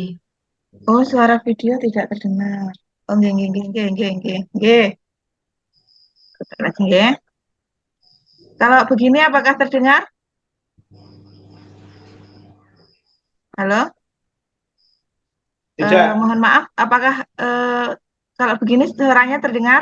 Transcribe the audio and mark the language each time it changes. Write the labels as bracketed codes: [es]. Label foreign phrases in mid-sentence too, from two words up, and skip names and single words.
[id] Oh, suara video tidak terdengar. [jv] Oh, nggih, nggih, nggih, nggih, nggih, nggih. Nggih. [id] Coba lagi nggih. Kalau begini apakah terdengar? Halo? Tidak, Mohon maaf, apakah kalau begini suaranya terdengar?